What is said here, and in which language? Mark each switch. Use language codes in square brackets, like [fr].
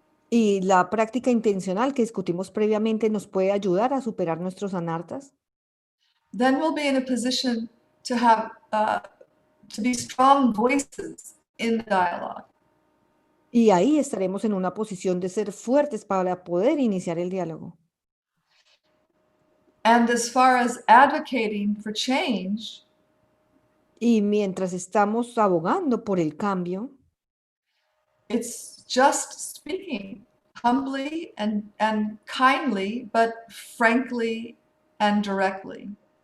[es] Y la práctica intencional que discutimos previamente nos puede ayudar a superar nuestros anartas. [en] Then we'll be in a position to have to be strong voices in the dialogue. [es] Y ahí estaremos en una posición de ser fuertes para poder iniciar el diálogo. [en] And as far as advocating for change, [es] Y mientras estamos abogando por el cambio, [en] it's just speaking humbly and kindly, but frankly and directly.